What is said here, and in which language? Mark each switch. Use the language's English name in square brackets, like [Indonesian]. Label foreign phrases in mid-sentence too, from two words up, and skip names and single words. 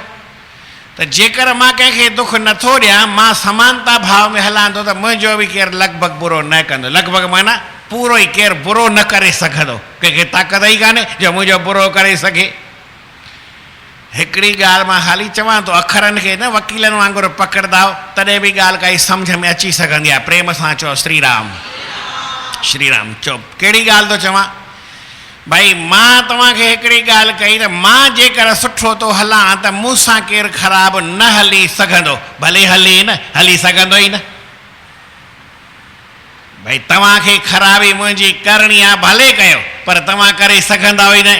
[Sindhi] त जेकर मां कंहिंखे दुख नथो ॾियां, मां समानता भाव में हलां थो, त मुंहिंजो बि केरु लॻभॻि बुरो न कंदो। लॻभॻि माना पूरो ई केरु बुरो न करे सघंदो। कंहिंखे ताक़त ई कान्हे जो मुंहिंजो बुरो करे सघे। हिकिड़ी ॻाल्हि मां हाली चवां थो, अखरनि खे न वकीलनि वांगुरु पकड़ंदा तॾहिं बि ॻाल्हि काई सम्झ में अची सघंदी आहे। प्रेम सां चओ श्री राम, श्री राम। चओ कहिड़ी ॻाल्हि थो चवां? भाई मां तव्हांखे हिकिड़ी ॻाल्हि कई त मां जेकर सुठो थो हलां त मूंसां केरु ख़राबु न हली सघंदो, भले हले न, हली सघंदो ई न। भाई तव्हांखे ख़राबी मुंहिंजी करणी आहे, भले कयो, पर तव्हां करे सघंदा ई न।